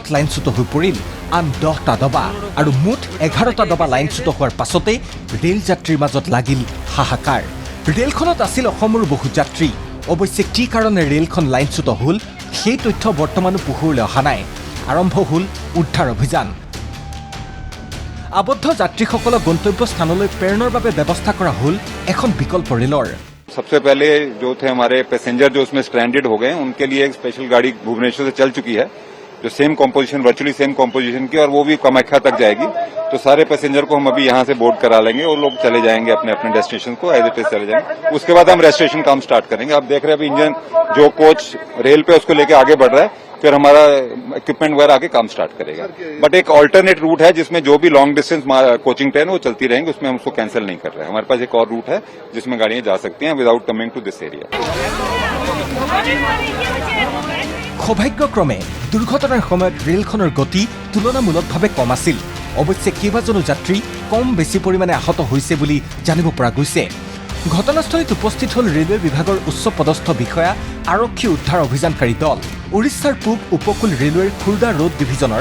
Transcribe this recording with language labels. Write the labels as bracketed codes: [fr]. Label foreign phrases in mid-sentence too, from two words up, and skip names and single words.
[as] লাইনচ্যুত হৈ পৰিল আন 10টা দবা আৰু মুঠ 11টা দবা লাইনচ্যুত হোৱাৰ পাছতে ৰেল যাত্ৰীৰ মাজত লাগিল হাহাকাৰ ৰেলখনত আছিল অসমৰ বহু যাত্ৰী অৱশ্যে কি কাৰণে ৰেলখন লাইনচ্যুত হ'ল সেই তথ্য বৰ্তমানো পোহৰলৈ অহা নাই আৰম্ভ হ'ল উদ্ধাৰ অভিযান আবদ্ধ যাত্ৰীসকলক গন্তব্য স্থানলৈ প্ৰেৰণৰ বাবে ব্যৱস্থা কৰা হ'ল এখন বিকল্প ৰেলৰ [hi] सबसे पहले जो थे हमारे पैसेंजर जो उसमें स्ट्रैंडेड हो गए उनके लिए एक स्पेशल गाड़ी भुवनेश्वर से चल चुकी है जो [en] same composition virtually same composition [hi] की और वो भी कामाख्या तक जाएगी तो सारे पैसेंजर को हम अभी यहाँ से बोर्ड करा लेंगे और लोग चले जाएंगे अपने अपने डेस्टिनेशन को [en] as it is [hi] चले जाएंगे उसके बाद हम रेजिस्ट्रेशन काम स्टार्ट करेंगे आप देख रहे हैं अभी इंजन जो कोच रेल पे उसको लेके आगे बढ़ रहा है फिर हमारा इक्विपमेंट वगैरह आके काम स्टार्ट करेगा बट एक [en] alternate route [hi] है जिसमें जो भी [en] long distance coaching train [hi] वो चलती रहेंगी उसमें हम उसको कैंसिल नहीं कर रहे हैं हमारे पास एक और रूट है जिसमें गाड़ियां जा सकती हैं [en] without coming to this area [as] সৌভাগ্যক্ৰমে দুৰ্ঘটনাৰ সময়ত ৰেলখনৰ গতি তুলনামূলকভাৱে কম আছিল অৱশ্যে কেইবাজনো যাত্ৰী কম বেছি পৰিমাণে আহত হৈছে বুলি জানিব পৰা গৈছে ঘটনাস্থলীত উপস্থিত হ'ল ৰেলৱে বিভাগৰ উচ্চ পদস্থ বিষয়া আৰক্ষী উদ্ধাৰ অভিযানকাৰী দল উৰিষ্যাৰ পূব উপকূল ৰেলৱেৰ খুৰ্দা ৰোড ডিভিজনৰ